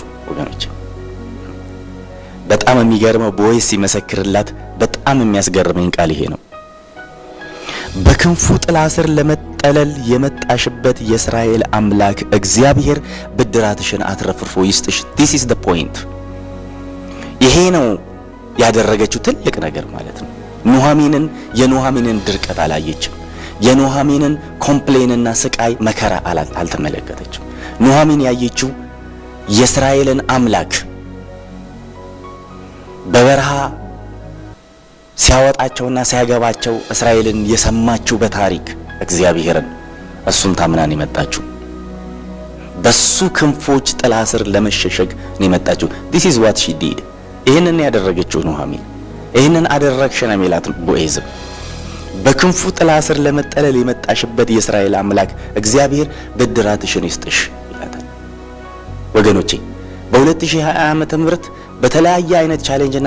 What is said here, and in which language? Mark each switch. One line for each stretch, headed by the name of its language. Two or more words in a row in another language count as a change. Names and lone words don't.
Amharic: ወገኖች በጣም የሚገርመው ቦዔዝ ሲመሰክርላት በጣም የሚያስገርመኝ ቃል ይሄ ነው። በክንፉ ጥላ ስር ለመጠለል የመጣሽበት የእስራኤል አምላክ እግዚአብሔር ብድራትሽን አትረፍርፎ ይስጥሽ።
English: this is the point።
Amharic: ይሄ ነው ያደረገችው ትልቅ ነገር ማለት ነው። የኑሃሚንን ድርቀት አላየችም። የኑሃሚንን ኮምፕሌንና ስቃይ መከራ አልተመለከተችም። ኑሃሚን ያየችው የእስራኤልን አምላክ በበረሃ ሲያወጣቸውና ሲያገባቸው እስራኤልን የሰማችው በታሪክ እግዚአብሔርን እሱን ታምናን የመጣችው በሱ ክንፎች ጥላ ስር ለመሸሸግ ነው የመጣችው።
English: this is what she
Amharic: did። ይሄንን ያደረገችው ኑሃሚን ይሄንን አደረግሽ ነው የሚላት ቦዔዝ። በክንፉ ጥላ ስር ለመጠለል የመጣሽበት የእስራኤል አምላክ እግዚአብሔር ብድራትሽን ይስጥሽ ይላታል። ወገኖቼ በ2020 ዓመተ ምህረት በተለያየ አይነት ቻሌንጅና